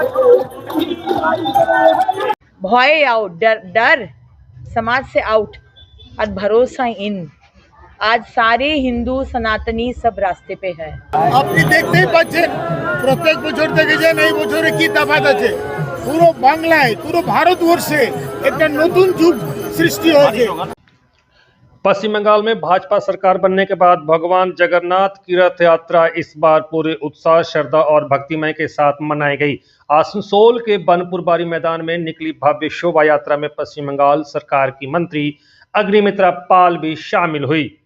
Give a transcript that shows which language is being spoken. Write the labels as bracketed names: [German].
[Hindi] भय आउट, डर समाज से आउट और भरोसा इन। आज सारे हिंदू सनातनी सब रास्ते पे है। [Bangla] আপনি দেখতেই পাচ্ছেন প্রত্যেক বছর থেকে যে এই বছরে কি তফাৎ আছে। পুরো বাংলায় পুরো ভারতবর্ষে একটা নতুন যুগ সৃষ্টি হয়েছে। [Hindi] पश्चिम बंगाल में भाजपा सरकार बनने के बाद भगवान जगन्नाथ की रथ यात्रा इस बार पूरे उत्साह, श्रद्धा और भक्तिमय के साथ मनाई गई। आसनसोल के बनपुर बारी मैदान में निकली भव्य शोभा यात्रा में पश्चिम बंगाल सरकार की मंत्री अग्निमित्रा पाल भी शामिल हुई।